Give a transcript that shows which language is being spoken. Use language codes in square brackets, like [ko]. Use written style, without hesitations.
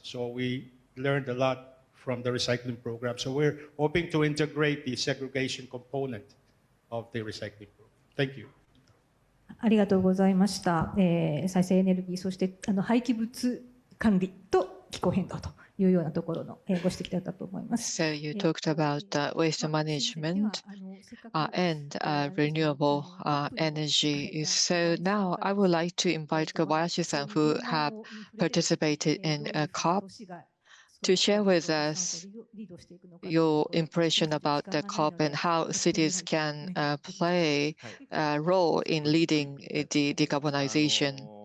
[en] So we learned a lot from the recycling program. So we're hoping to integrate the segregation component of the recycling program. Thank you. [ja] ありがとうございました。再生エネルギー、そして廃棄物管理と気候変動というようなところのご指摘だったと思います。 [en] So you talked about waste management and renewable energy. So now I would like to invite Kobayashi-san, who have participated in COP, to share with us your impression about the COP and how cities can play a role in leading the decarbonization.